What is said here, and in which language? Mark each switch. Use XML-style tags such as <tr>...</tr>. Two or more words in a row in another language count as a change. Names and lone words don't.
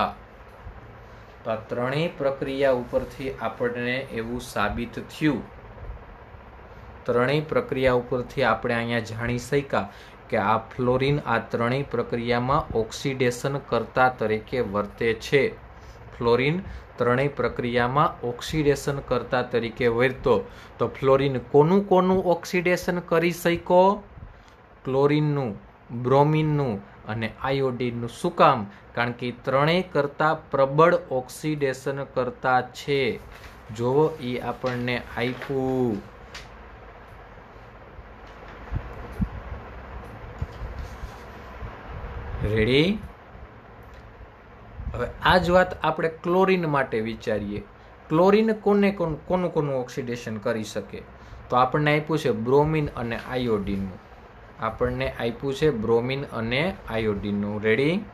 <gu>તો આ ત્રણેય પ્રક્રિયા ઉપરથી આપણે એવું સાબિત થયું ત્રણેય પ્રક્રિયા ઉપરથી આપણે અહીંયા જાણી શક્યા કે આ ફ્લોરીન આ ત્રણેય પ્રક્રિયામાં ઑક્સીડેશન કરતા તરીકે વર્તે છે। ફ્લોરીન ત્રણેય પ્રક્રિયામાં ઑક્સીડેશન કરતા તરીકે વર્તો તો ફ્લોરીન કોનું કોનું ઑક્સીડેશન કરી શક્યો ક્લોરીનનું બ્રોમીનનું અને આયોડીનનું। શું કામ કારણ કે ત્રણેય કરતા પ્રબળ ઑક્સીડેશન કરતા છે। જોવો ઈ આપણને આપ્યું રેડી। હવે આ જ વાત આપણે ક્લોરીન માટે વિચારીએ ક્લોરીન કોનું ઓક્સિડેશન કરી શકે તો આપણને આપ્યું છે બ્રોમિન અને આયોડીનનું આપણને આપ્યું છે બ્રોમિન અને આયોડીનનું રેડી</gu>